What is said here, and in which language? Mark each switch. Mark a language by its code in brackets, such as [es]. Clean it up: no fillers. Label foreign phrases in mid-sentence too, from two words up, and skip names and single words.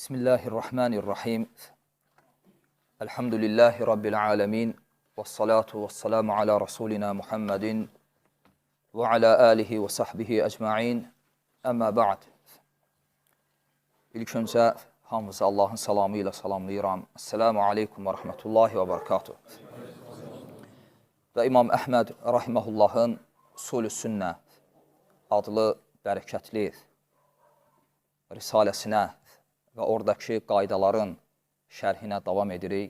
[ar] بسم الله الرحمن الرحيم. الحمد لله رب العالمين. والصلاة والسلام على رسولنا محمد وعلى آله وصحبه أجمعين. أما بعد. [az] İlk öncə hamınızı Allahın salamı ilə salamlayıram. [ar] السلام عليكم ورحمة الله وبركاته. [az] Və İmam Əhməd rahiməhullahın Usul-ü Sünnə adlı bərəkətli risaləsinə və oradakı qaydaların şərhinə davam edirik.